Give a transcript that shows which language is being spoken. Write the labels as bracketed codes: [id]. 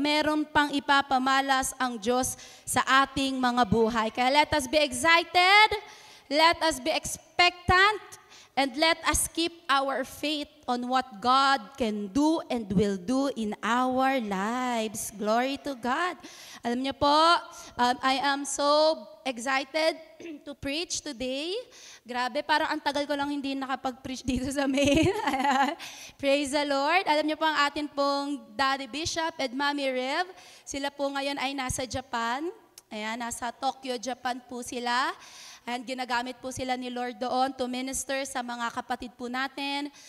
[tl] Meron pang ipapamalas ang Diyos sa ating mga buhay. [en] Kaya let us be excited, let us be expectant, and let us keep our faith on what God can do and will do in our lives. Glory to God. [tl] Alam niyo po, [en] I am so excited to preach today. [tl] Grabe, parang ang tagal ko lang hindi nakapag-preach dito sa main. [en] Praise the Lord. [tl] Alam niyo po ang atin pong Daddy Bishop and Mommy Rev. Sila po ngayon ay nasa Japan. Ayan, nasa Tokyo, Japan po sila. And ginagamit po sila ni Lord doon [en] to minister [tl] sa mga kapatid po natin.